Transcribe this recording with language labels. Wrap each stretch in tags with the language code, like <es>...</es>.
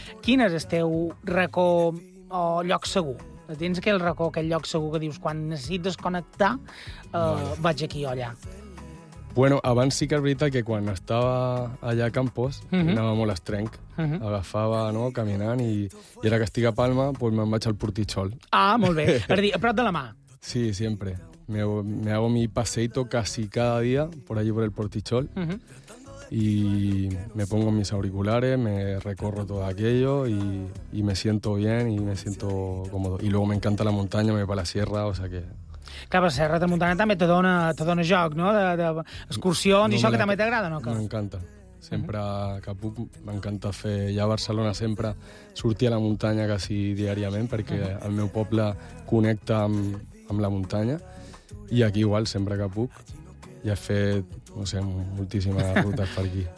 <ca>Quin és el teu racó o lloc segur? Tens aquell racó, aquell lloc segur que dius quan necessites desconnectar, vaig aquí o allà. Bueno, abans sí que és veritat que quan estava allà a Campos, anàvem a l'estrenc, agafava, no?, caminant, i ara que estic a Palma, pues me'n vaig al Portichol. Ah, molt bé. És a dir, a prop de la mà. Sí, sempre.</ca> <es>Me hago mi paseito casi cada dia por allí por el Portichol. Y me pongo mis auriculares, me recorro todo aquello y me siento bien y me siento cómodo. Y luego me encanta la montaña, me voy para la sierra, o sea que...</es> <ca>Clar, però la Serra Tramuntana també te dona joc, no?, d'excursions, de això que també t'agrada, no? M'encanta. Sempre que puc, m'encanta fer... Ja a Barcelona sempre sortir a la muntanya quasi diàriament, perquè el meu poble connecta amb la muntanya, i aquí igual, sempre que puc, ja he fet, no sé, moltíssimes rutes per aquí.</ca>